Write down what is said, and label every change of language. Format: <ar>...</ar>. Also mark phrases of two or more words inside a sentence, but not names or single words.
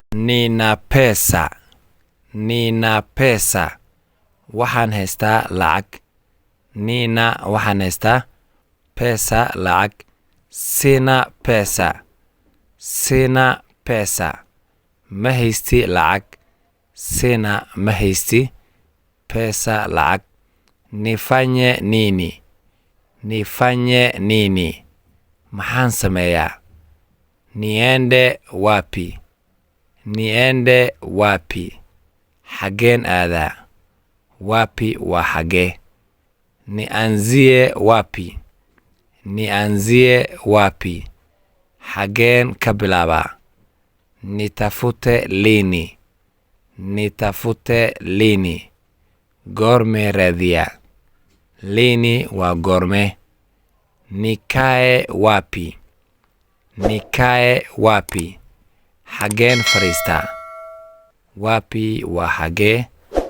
<sw>Nina pesa. Nina pesa.</sw> <so>Waxaan haystaa lacag. Nina waxaan haystaa pesa lacag.</so> <sw>Sina pesa. Sina pesa.</sw> <so>Ma haysti lacag. Sina ma haysti pesa lacag.</so> <sw>Nifanye nini. Nifanye nini.</sw> <so>Maxaan sameeyaa.</so> <sw>Niende wapi. Niende wapi.</sw> <so>Xageen aadaa. Wapi waa xagee.</so> <sw>Nianzie wapi. Nianzie wapi.</sw> <so>Xageen ka bilaabaa.</so> <sw>Nitafute lini. Nitafute lini.</sw> <so>Goormee raadiyaa. Lini waa goormee.</so> <sw>Nikae wapi. Nikae wapi.</sw> <so>Xageen fadhiistaa. Wapi waa xagee.</so>